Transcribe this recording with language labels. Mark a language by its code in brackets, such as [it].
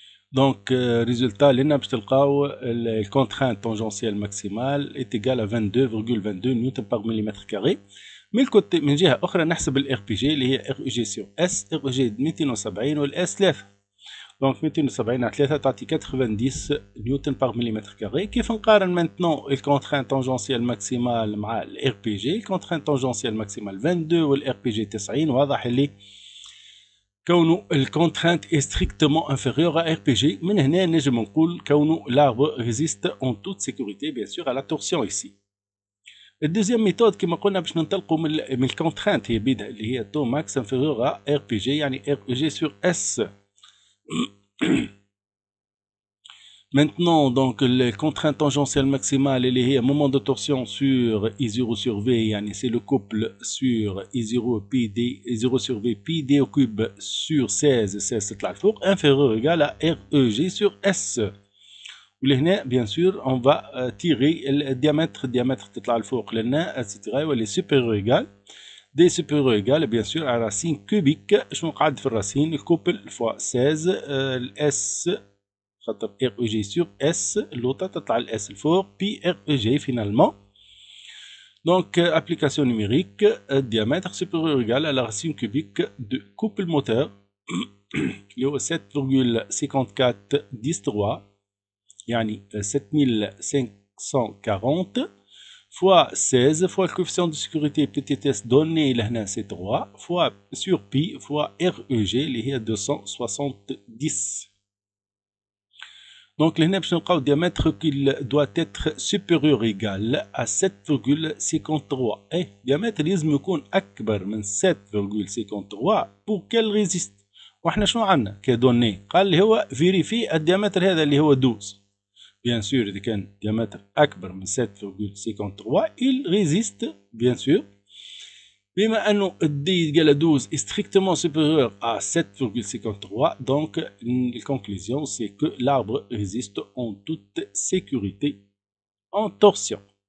[fr] Donc, résultat, la contrainte tangentielle maximale est égale à 22,22 newton par millimètre carré. Mais le côté, [ar] من جهة أخرى نحسب ال RPG اللي هي REG sur S. REG 270 وال S 3. [fr] Donc [ar] 270 على 3 تعطي 90 نيوتن [fr] par millimètre carré. [ar] كيف نقارن [fr] maintenant [ar] الكونترانت تانجونسيال ماكسيمال مع ال RPG. الكونترانت تانجونسيال ماكسيمال 22 وال RPG 90. واضح اللي كونه الكونترانت [fr] est strictement inférieur à RPG. [ar] من هنا نجم نقول كونه [fr] l'arbre résiste en toute sécurité bien sûr à la torsion ici. [ar] الدوزيام ميثود كما قلنا باش ننطلقوا من الكونترانت هي بيدها اللي هي تو ماكس انفيريور ا ار بي جي يعني ار بي جي سور اس. [fr] Maintenant, donc, les contraintes tangentielles maximales, moment de torsion sur I0 sur V, c'est le couple sur I0 PD, I0 sur V, PD au cube sur 16, 16 c'est la four, inférieur ou égal à REG sur S. وهنا bien sûr, on va tirer le diamètre [ar] تطلع الفوق لنا, [fr] etc. واللي supérieur égal. D supérieur égal, bien sûr, à racine cubique. [ar] شنو قاعد في الرacine, الكوبل [fr] fois 16, [ar] S. خاطر REG [fr] sur S, l'autre [ar] تطلع ال S الفوق, [fr] puis REG finalement. Donc, application numérique, diamètre supérieur égal à la racine cubique de couple moteur, qui est 7,54 10 3, [ar] يعني 7540, [fr] fois 16, fois le coefficient de sécurité PTTS donné [ar] لهنا [fr] c'est 3, fois sur pi, fois REG, [ar] اللي هي [fr] 270. Donc, le diamètre qu'il doit être supérieur ou égal à 7,53. Et le diamètre [ar] لازم يكون أكبر من 7,53 [fr] pour qu'elle résiste. [ar] وإحنا شنو عندنا كدوني؟ قال لي هو [fr] vérifie [ar] الديامتر هذا اللي هو 12. [fr] Bien sûr, [ar] إذا كان [fr] diamètre [ar] أكبر من [fr] 7,53 il résiste bien sûr. [ar] بما أنه [fr] D égale à 12 est strictement supérieur à 7,53, donc la conclusion c'est que l'arbre résiste en toute sécurité en torsion.